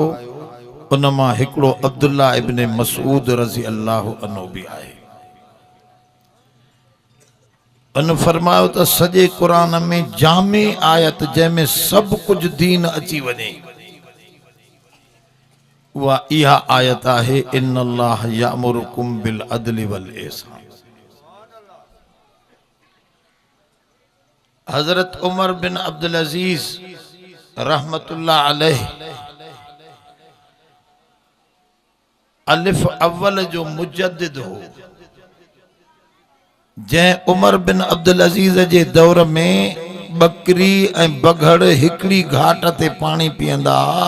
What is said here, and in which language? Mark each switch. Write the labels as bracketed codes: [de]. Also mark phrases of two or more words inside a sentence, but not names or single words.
[sd] उन मां हिकिड़ो अब्दुल्ला इब्न मसऊद [ar] رضي الله عنه [sd] बि आहे। उन फरमायो त सॼे कुरान में जामे आयत जंहिंमें सभु कुझु दीन अची वञे, उहा इहा आयत आहे [ar] إن الله يأمركم بالعدل والإحسان. [sd] हजरत उमर बिन अब्दुल अजीज [ar] رحمة الله عليه [sd] अलिफ अव्वल जो मुजद्दिद हो। जै उमर बिन अब्दुल अजीज जे दौर में बकरी ऐं बघड़ हिकड़ी घाट ते पानी पीअंदा।